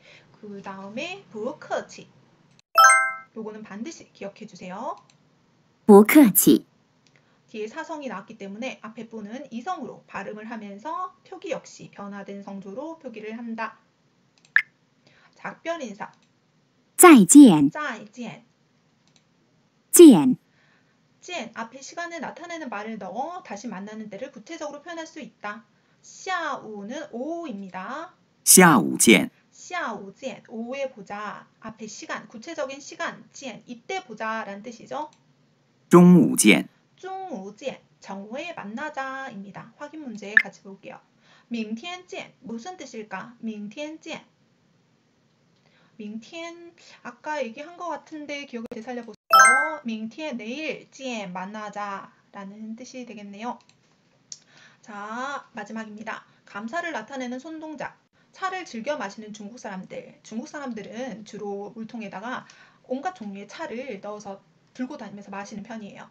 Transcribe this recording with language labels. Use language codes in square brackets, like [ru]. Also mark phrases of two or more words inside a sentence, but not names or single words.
[ko] 그 다음에 [zh] 不客气. [ko] 요거는 반드시 기억해 주세요. [zh] 不客气， [ko] 뒤에 사성이 나왔기 때문에 앞에 부는 이성으로 발음을 하면서 표기 역시 변화된 성조로 표기를 한다. 작별 인사. [zh] 再见，再见. 见， [ko] 찐 앞에 시간을 나타내는 말을 넣어 다시 만나는 때를 구체적으로 표현할 수 있다. 下午는 오후입니다. [zh] 下午见，下午见, [ko] 오후에 보자. 앞에 시간, 구체적인 시간, 见, 이때 보자 라는 뜻이죠. [zh] 中午见，中午见, [ko] 정오에 만나자입니다. 확인 문제 같이 볼게요. [zh] 明天见, [ko] 무슨 뜻일까? [zh] 明天见. [ko] 明天 아까 얘기한 것 같은데 기억을 되살려보세요. 明天 내일, 见 만나자 라는 뜻이 되겠네요. 자, 마지막입니다. 감사를 나타내는 손동작. 차를 즐겨 마시는 중국 사람들. 중국 사람들은 주로 물통에다가 온갖 종류의 차를 넣어서 들고 다니면서 마시는 편이에요.